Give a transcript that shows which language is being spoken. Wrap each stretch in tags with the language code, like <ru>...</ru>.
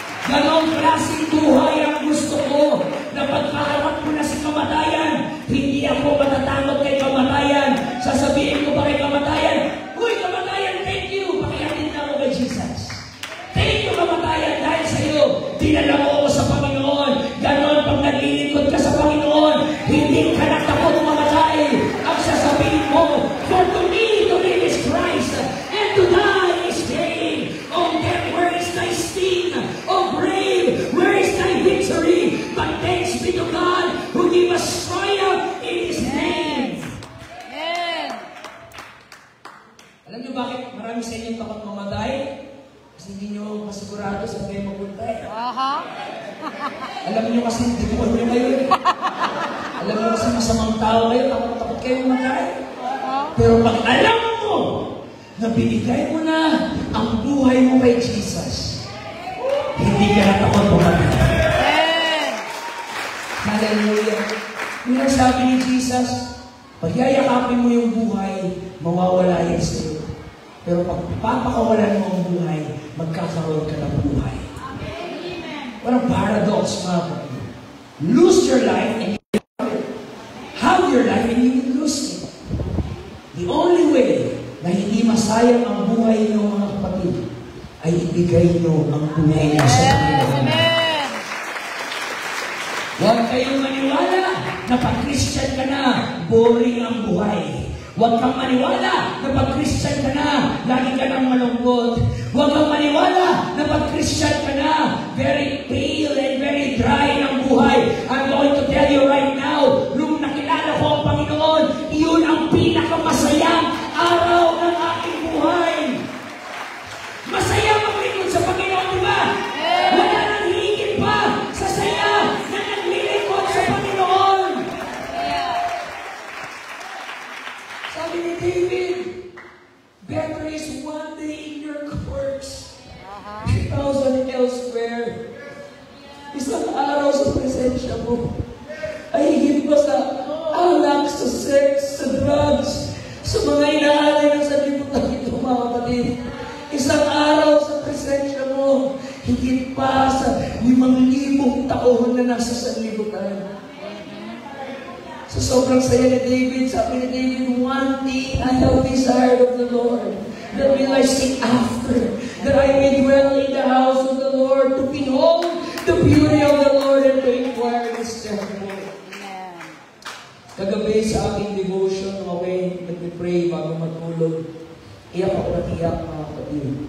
<tl>Ganon klaseng buhay ang gusto ko na pagkaharap ko na si kamatayan, hindi ako matatakot kay kamatayan. Sasabihin ko ba kay kamatayan, uy kamatayan,</tl> <en>thank you,</en> <tl>pakiatin na ako kay Jesus.</tl> <en>Thank you</en> <tl>kamatayan dahil sa iyo, dinala mo ako sa Panginoon. Ganon pag naglilingkod ka sa Panginoon, hindi ka natakot mamatay. Ang sasabihin mo,</tl> <en>for to me, to live is Christ, and to die is gain. Oh death, where is thy sting? Oh grave, where is thy victory? But thanks be to God who gave us triumph in His name. Amen.</en> <tl>Alam niyo bakit marami sa inyong takot mamatay? Kasi hindi niyo masigurado sa kayo mapunta eh. Aha. Alam niyo kasi demonyo kayo eh. Alam niyo kasi masamang tao kayo, takot kayo mamatay. Pero pag alam mo na binigay mo na ang buhay mo kay Jesus, hindi ka natakot mamatay. Amen. Hallelujah. Yun ang sabi ni Jesus, pag yayakapin mo yung buhay, mawawala yan sa iyo. Pero pag papakawalan mo ang buhay, magkakaroon ka ng buhay.</tl> <en>What a paradox,</en> <tl>mga kapatid.</tl> <en>Lose your life and you have it. Have your life and you will lose it. The only way</en> <tl>na hindi masayang ang buhay niyo, mga kapatid, ay ibigay niyo ang buhay niyo sa Panginoon. Amen. Huwag kayong maniwala na pag-Christian ka na, boring ang buhay. Huwag kang maniwala na pag-Christian ka na, lagi ka nang malungkot. Huwag kang maniwala na pag-Christian ka na,</tl> <en>very pale and very dry</en> <tl>ang buhay.</tl> <en>I'm going to tell you right now,</en> <tl>nung nakilala ko ang Panginoon, iyon ang pinakamasayang araw ng aking buhay. Masaya maglingkod sa Panginoon, di ba? Wala nang higit pa sa saya na naglilingkod sa Panginoon. Sabi ni David,</tl> <en>better is one day in your courts, 1,000 elsewhere.</en> <tl>Isang araw sa presensya mo ay higit pa sa alak, sa sex, sa drugs, sa mga inaalay ng sanlibutan ito, mga kapatid. Isang araw sa presensya mo, higit pa sa 5,000 taon na nasa sanlibutan. So sobrang saya ni David,</tl> <en>sabi ni David, one thing I have desired of the Lord, that will I seek after, that I may dwell in the house of the Lord, to behold the beauty of the Lord and to inquire His temple.</en> <tl>Kagabi sa aking devotion, okay, nag-pray bago matulog, iyak ako ng iyak, mga kapatid.</tl>